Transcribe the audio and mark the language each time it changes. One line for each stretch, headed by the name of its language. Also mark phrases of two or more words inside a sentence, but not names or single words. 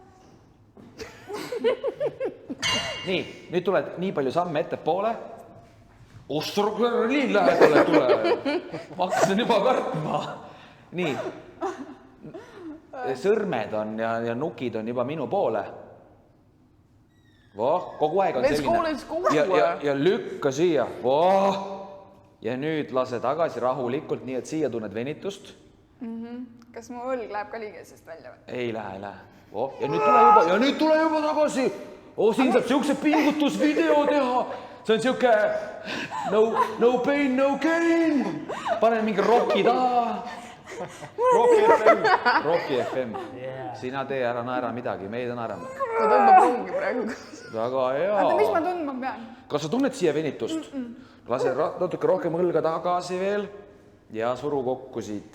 Estonian: Nii, nüüd tuled nii palju samme ettepoole. Ostrog, nii lähedale tule. Ma hakkasin juba kartma. Nii. Sõrmed on ja nukid on juba minu poole. Voh, kogu aeg on
English: Let's go, let's go.
Estonian: Ja lükka siia. Voh. Ja nüüd lase tagasi rahulikult, nii et siia tunned venitust. Kas mu õlg läheb ka liigesest välja või? Ei lähe. Oh, ja nüüd tule juba tagasi. Siin saab siukse pingutusvideo teha. See on siuke
English: no pain, no gain.
Estonian: Pane mingi rocki taha. Rocki FM. Sina tee ära naera midagi, meid on naerama. Ta tõmbab rongi praegu. Väga hea. Oota, mis ma tundma pean? Kas sa tunned siia venitust? Lase natuke rohkem õlga tagasi veel ja suru kokku siit.